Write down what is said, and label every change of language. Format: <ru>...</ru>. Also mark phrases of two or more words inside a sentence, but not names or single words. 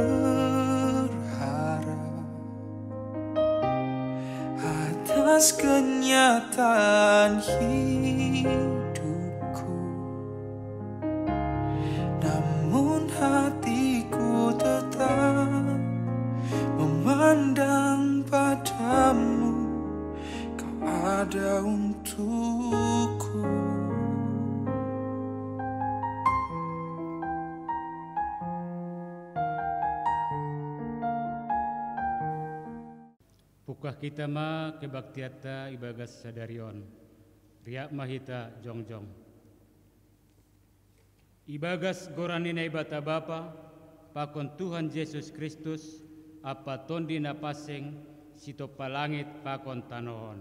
<id>berharap atas kenyataan hidupku, namun hatiku tetap memandang padamu. Kau ada untukku.</id> <bts>Pukah kita ma kebaktiata ibagas sadarion, riak mahita jongjong. Ibagas goranina ibata Bapa, pakon Tuhan Yesus Kristus, apa tondi na paseng, sito palangit pakon tanohon.</bts>